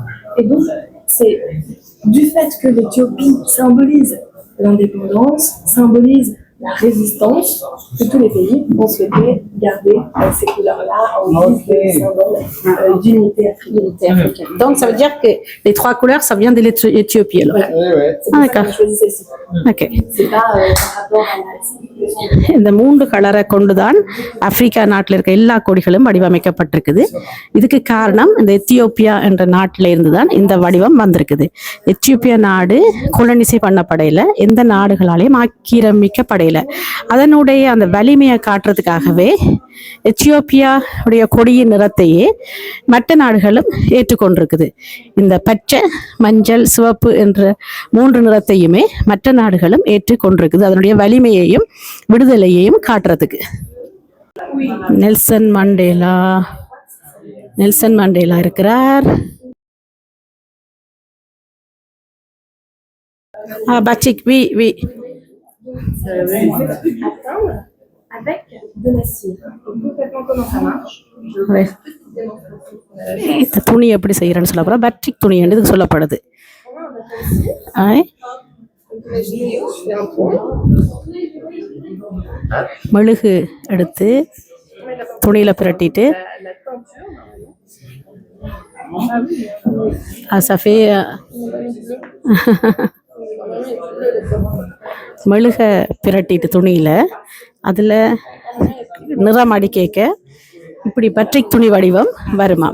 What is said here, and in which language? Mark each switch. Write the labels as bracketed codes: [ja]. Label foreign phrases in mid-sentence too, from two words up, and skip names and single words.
[fr] Et donc c'est du fait que l'Éthiopie symbolise l'indépendance, symbolise la résistance, que tous les pays ont souhaité garder ces couleurs-là en guise de symbole d'unité africaine. Donc ça veut dire que les 3 couleurs ça vient de l'Éthiopie alors. Voilà. C'est pour ça qu'on a choisi celle-ci. OK. C'est pas par rapport à la [ta] இந்த 3 கலரை கொண்டுதான் ஆப்பிரிக்கா நாட்டில் இருக்க எல்லா கொடிகளும் வடிவமைக்கப்பட்டிருக்குது. இதுக்கு காரணம் இந்த எத்தியோப்பியா என்ற நாட்டில இருந்து தான் இந்த வடிவம் வந்திருக்குது. எத்தியோப்பியா நாடு கொலனிசை பண்ணப்படையில, எந்த நாடுகளாலையும் ஆக்கிரமிக்கப்படையில, அதனுடைய அந்த வலிமையை காட்டுறதுக்காகவே எத்தியோப்பியா உடைய கொடியின் நிறத்தையே மற்ற நாடுகளும் ஏற்றுக்கொண்டிருக்குது. இந்த பச்சை, மஞ்சள், சிவப்பு என்ற 3 நிறத்தையுமே மற்ற நாடுகளும் ஏற்றுக்கொண்டிருக்குது, அதனுடைய வலிமையையும் விடுதலையையும் காட்டுறதுக்கு. நெல்சன் மண்டேலா இருக்கிறார். [fr] Batik, oui. atteindre avec de la cire. Donc concrètement comment ça marche? [ta] இந்த துணி எப்படி செய்யறேன்னு சொல்ல போறோம். பட்ரிக் துணி என்று சொல்லப்படுது. மெழுகு எடுத்து துணியில பிரட்டிட்டு சஃபே மெழுக பிரட்டிட்டு துணியில அதுல நிறம் அடிக்க இப்படி பட்ரிக் துணி வடிவம் வருமா.